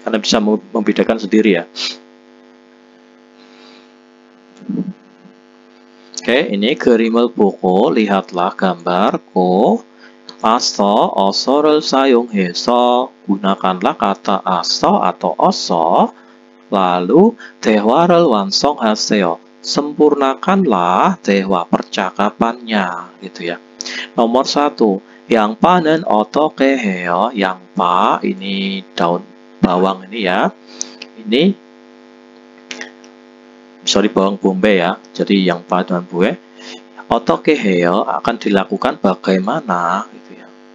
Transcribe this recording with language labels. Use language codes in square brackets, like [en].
[id] Karena bisa membedakan sendiri ya. Oke, ini [ko] 그림을 보고 [id] lihatlah gambarku. Aso, oso를 사용해서 gunakanlah kata aso atau oso. [ko] Lalu 대화를 완성하세요. [id] Sempurnakanlah 대화 percakapannya gitu ya. Nomor 1, yang panen [ko] 어떻게 해요? [id] Yang pa ini daun bawang ini ya. Ini sorry bawang bombay ya. Jadi yang pa dan buah [ko] 어떻게 해요 [id] akan dilakukan bagaimana gitu ya.